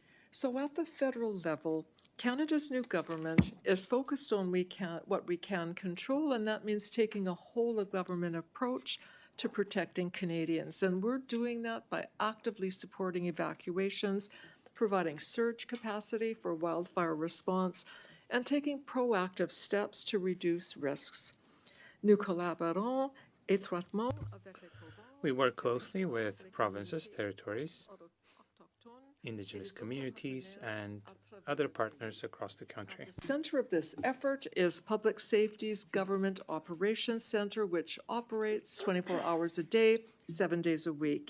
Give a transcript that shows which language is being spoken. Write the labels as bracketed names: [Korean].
[English] So at the federal level, Canada's new government is focused on what we can control, and that means taking a whole-of-government approach to protecting Canadians. And we're doing that by actively supporting evacuations, providing surge capacity for wildfire response, and taking proactive steps to reduce risks. [French] Nous collaborons étroitement avec les provinces. [English] We work closely with provinces, territories, Indigenous communities, and other partners across the country. The center of this effort is Public Safety's Government Operations Center, which operates 24 hours a day, 7 days a week.